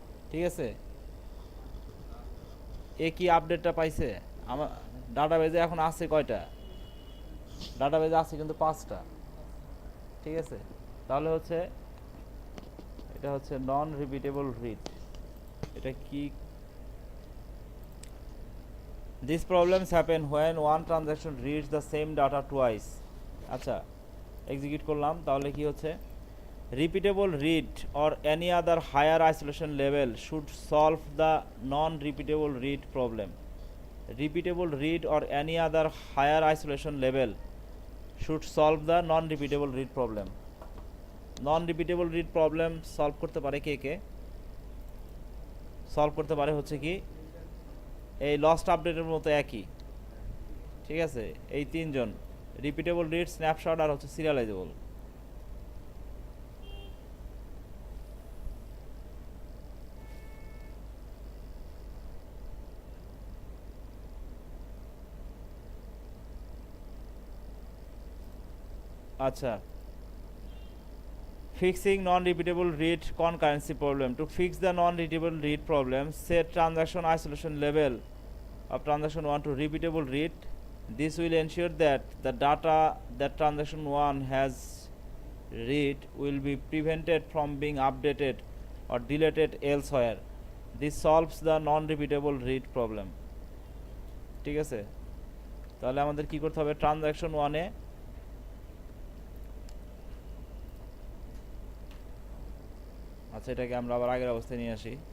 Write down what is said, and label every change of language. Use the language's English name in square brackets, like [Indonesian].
[Bangla] ঠিক আছে, এ কি আপডেটটা পাইছে, আমার ডাটাবেজে এখন আছে কয়টা, ডাটাবেজে আছে কিন্তু 5টা। ঠিক আছে, তাহলে হচ্ছে এটা হচ্ছে নন রিপিটেবল রিড। এটা কি? [English] These problems happen when one transaction reads the same data twice. [Bangla] আচ্ছা, এক্সিকিউট করলাম, তাহলে কি হচ্ছে? [English] Repeatable read or any other higher isolation level should solve the non-repeatable read problem. Repeatable read or any other higher isolation level should solve the non-repeatable read problem. Non-repeatable read problem solve [Bangla] করতে পারে কে কে? Solve করতে পারে হচ্ছে কি এই lost আপডেটের মতো একই, ঠিক আছে? এই তিনজন, রিপিটেবল রিড, স্ন্যাপশট আর হচ্ছে সিরিয়ালাইজেবল। [English] আচ্ছা, fixing non-repeatable read concurrency problem. To fix the non-repeatable read problem, set transaction isolation level of transaction 1 to repeatable read. This will ensure that the data that transaction 1 has read will be prevented from being updated or deleted elsewhere. This solves the non-repeatable read problem. [Bangla] ঠিক আছে, তাহলে আমাদের কি করতে হবে? Transaction 1 এ আচ্ছা, এটাকে আমরা আবার আগের অবস্থায় নিয়ে আসি।